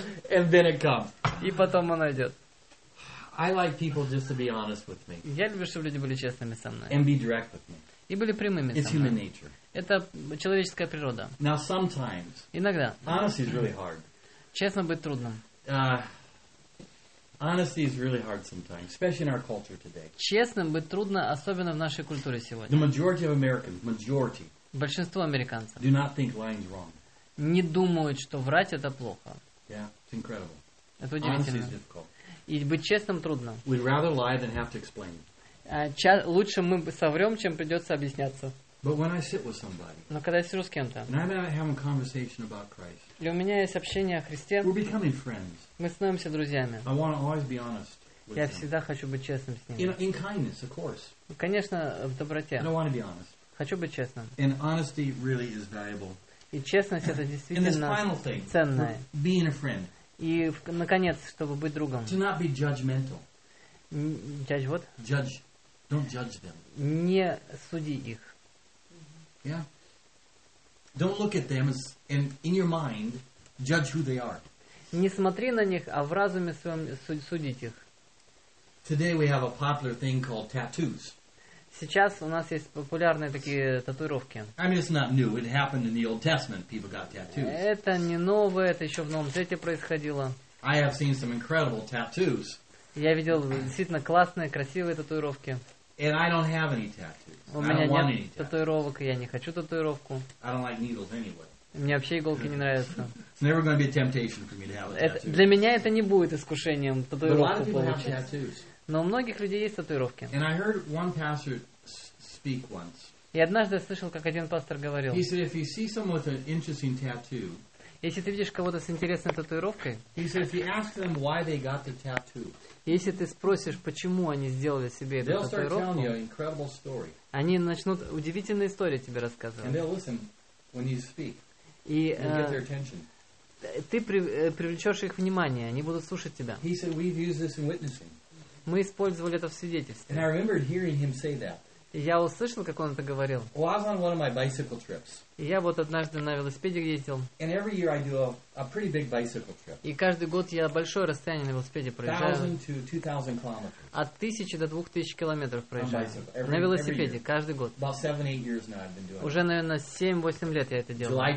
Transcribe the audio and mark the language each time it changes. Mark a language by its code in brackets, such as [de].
[en] And then it comes. [ru] И потом оно идет. [en] I like people just to be honest with me. [ru] Я люблю, чтобы люди были честными со мной. [en] And be direct with me. [ru] И были прямыми [en] It's [ru] со мной. [en] Human nature. [ru] Это человеческая природа. [en] Now, sometimes, [ru] иногда. [en] Honesty is really hard. [ru] Честно быть трудным. [en] Honesty is really hard sometimes, especially in our culture today. [ru] Честным быть трудно, особенно в нашей культуре сегодня. [en] The majority of Americans, majority, [ru] большинство американцев, [en] do not think lying is wrong. [ru] Не думают, что врать это плохо. [en] Yeah, it's incredible. [ru] Это удивительно. [en] Honesty is difficult. [ru] И быть честным трудно. [en] We'd rather lie than have to explain. [ru] Лучше мы соврем, чем придется объясняться. [en] But when I sit with somebody, [ru] но когда я сижу с кем-то, [en] and I'm having a conversation about Christ, [ru] и у меня есть общение о Христе, [en] we're becoming friends. [ru] Мы становимся друзьями. [en] I want to always be honest with [ru] я всегда [en] them. [ru] Хочу быть честным с ними. [en] In kindness, of course. [ru] Конечно, в доброте. [en] I don't want to be honest. [ru] Хочу быть честным. [en] And honesty really is valuable. [ru] И честность это действительно ценное. [en] Being a friend. [ru] И наконец, чтобы быть другом. [en] To not be judgmental. Judge what? Judge. Don't judge them. [ru] Не суди их. [en] Yeah. Don't look at them and in your mind judge who they are. [ru] Не смотри на них, а в разуме своем судить их. [en] Today we have a popular thing called tattoos. [ru] Сейчас у нас есть популярные такие татуировки. [en] I mean, it's not new. It happened in the Old Testament. People got tattoos. [ru] Это не новое, это еще в Новом Завете происходило. [en] I have seen some incredible tattoos. [ru] Я видел действительно классные, красивые татуировки. [en] And I don't have any tattoos. [ru] У меня нет татуировок, я не хочу татуировку. [en] I don't like needles anyway. [ru] Мне вообще иголки не нравятся. [en] It's never going to be a temptation for me to have a tattoo. [ru] Для меня это не будет искушением татуировку получить. [en] But a lot of people have tattoos. [ru] Но у многих людей есть татуировки. [en] And I heard one pastor speak once. [ru] И однажды я слышал, как один пастор говорил. [en] He said, if you see someone with an interesting tattoo, [ru] если ты видишь кого-то с интересной татуировкой, [en] he said, if you ask them why they got the tattoo, [ru] если ты спросишь, почему они сделали себе эту [en] they'll [ru] татуировку, [en] start telling you an incredible story. [ru] Они начнут удивительные истории тебе рассказывать. [en] And they'll listen when you speak. [ru] И [en] get their attention. [ru] Ты привлечешь их внимание, они будут слушать тебя. [en] He said, we've used this in witnessing. [ru] Мы использовали это в свидетельстве. [en] And I remembered hearing him say that. [ru] И я услышал, как он это говорил. [en] Well, I was on one of my bicycle trips. [ru] И я вот однажды на велосипеде ездил. [en] And every year I do a pretty big bicycle trip. [ru] И каждый год я большое расстояние на велосипеде проезжаю. [en] 1,000 to 2,000 kilometers. [ru] От 1000 до 2000 километров проезжаю. На велосипеде, каждый год. [en] About 7-8 years now I've been doing. [ru] Уже, наверное, 7-8 лет я это делаю.